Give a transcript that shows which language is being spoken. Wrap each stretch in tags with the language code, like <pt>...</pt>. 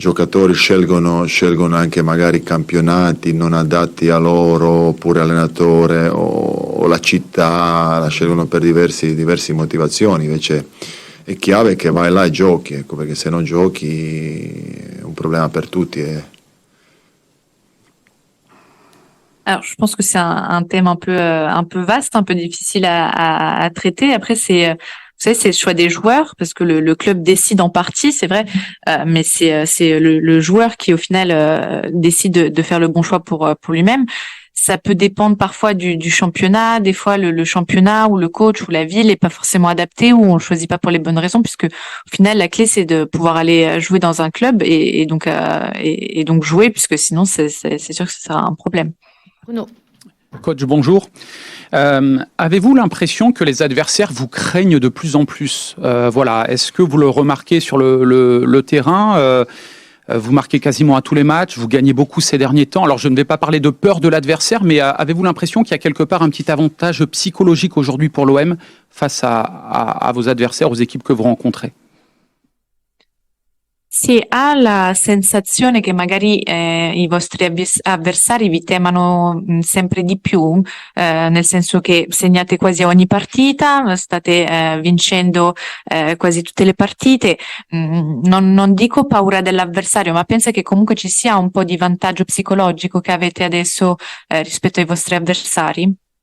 <it>giocatori scelgono anche magari campionati non adatti a loro, oppure allenatore o la città, la scelgono per diverse motivazioni. Invece è chiave che vai là e giochi, ecco, perché se non giochi è un problema per tutti.</it> <fr>Alors, je pense que c'est un thème un peu vaste, un peu difficile à traiter. Après, vous savez, c'est le choix des joueurs, parce que le club décide en partie, c'est vrai, mais c'est le joueur qui, au final, décide de faire le bon choix pour lui-même. Ça peut dépendre parfois du championnat. Des fois, le championnat ou le coach ou la ville n'est pas forcément adapté, ou on le choisit pas pour les bonnes raisons, puisque au final, la clé, c'est de pouvoir aller jouer dans un club et donc jouer, puisque sinon, c'est sûr que ça sera un problème. Bruno. Coach, bonjour. Avez-vous l'impression que les adversaires vous craignent de plus en plus? Voilà, est-ce que vous le remarquez sur le terrain? Vous marquez quasiment à tous les matchs, vous gagnez beaucoup ces derniers temps. Alors je ne vais pas parler de peur de l'adversaire, mais avez-vous l'impression qu'il y a quelque part un petit avantage psychologique aujourd'hui pour l'OM face à vos adversaires, aux équipes que vous rencontrez?</fr> <it>Si ha la sensazione che magari i vostri avversari vi temano sempre di più, nel senso che segnate quasi a ogni partita, state vincendo quasi tutte le partite, non dico paura dell'avversario, ma pensa che comunque ci sia un po' di vantaggio psicologico che avete adesso rispetto ai vostri avversari?</it>